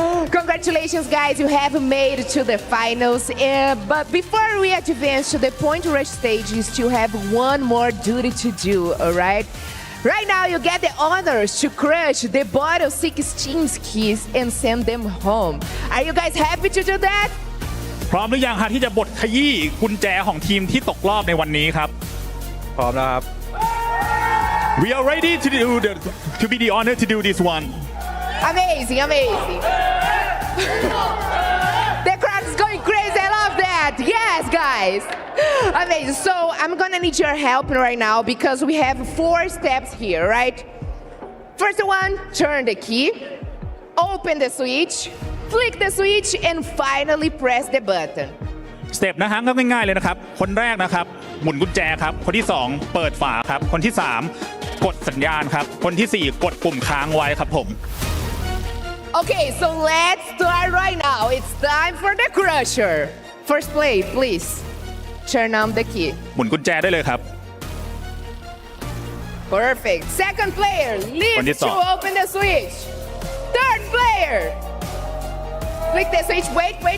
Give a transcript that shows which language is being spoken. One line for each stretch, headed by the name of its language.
English: Congratulations, guys, you have made it to the finals. But before we advance to the point rush stage, you still have one more duty to do, all right? Right now, you get the honors to crush the bottom 16 keys and send them home. Are you guys happy to do that?
Thai: พร้อมหรือยังฮะที่จะบดขยี้กุญแจของทีมที่ตกรอบในวันนี้ครับพร้อมแล้วครับ
English: We are ready to be the honor to do this one. Amazing, amazing. The crowd is going crazy. I love that. Yes, guys. Amazing. So I'm gonna need your help right now because we have 4 steps here, right? First one, turn the key, open the switch, flick the switch, and finally press the button.
Thai: สเต็ปนะฮะก็ง่ายๆเลยนะครับคนแรกนะครับหมุนกุญแจครับคนที่2เปิดฝาครับคนที่3กดสัญญาณครับคนที่4กดปุ่มค้างไว้ครับผม
English: Okay, so let's start right now. It's time for the crusher. First play, please. Turn on the key.
Thai: หมุนกุญแจได้เลยครับ
English: Perfect. Second player, lift to open the switch. Third player. Flick the switch. Wait.